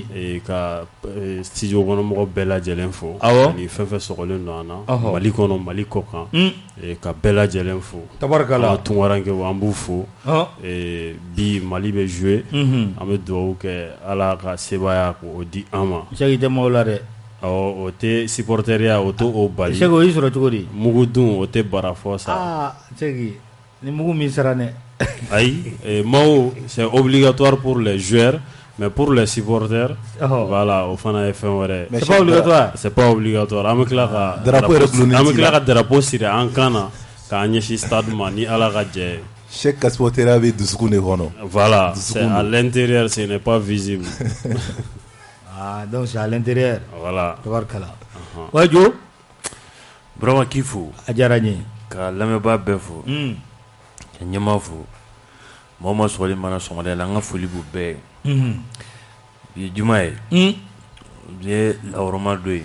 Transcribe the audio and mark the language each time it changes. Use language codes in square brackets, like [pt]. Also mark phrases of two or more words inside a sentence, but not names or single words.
[bm] ka studio kɔnɔmɔgɔ bɛɛ lajɛlen fo ni fɛn fɛn sɔgɔlen don an na Mali kɔnɔ Mali kɔ kan ka bɛɛ lajɛlen fo tabarakala Tunkaranke an b'u fo bi Mali bɛ jouer an bɛ dugawu kɛ Ala ka sebaya k'o di an ma Sɛki tɛ maaw la dɛ o tɛ supporteria o t'o bali Sɛki o y'i sɔrɔ cogo di mugu dun o tɛ bara fɔ sa Sɛki ni mugu min sara dɛ ayi maaw [fr] c'est obligatoire pour les joueurs mais pour les supporters voilà [bm] o fana ye fɛn wɛrɛ [fr] c'est pas obligatoire c'est pas obligatoire [bm] an bɛ tila ka drapeau siri an kan na k'an ɲɛsin stade ma ni Ala ka jɛ [fr] Chaque supporter [bm] bɛ dusukun de kɔnɔ [fr] voilà c'est à l'intérieur ce n'est pas visible donc c'est à l'intérieur voilà [bm] tabarakala wajo Burama k'i fo a diyara n ye ka lamɛnbaa bɛɛ fo ka ɲɛmaa fo mɔgɔ ma sɔgɔli mana sɔgɔmada la an ka foli b'u bɛɛ ye bi ye juma ye bi ye lahɔrɔma don ye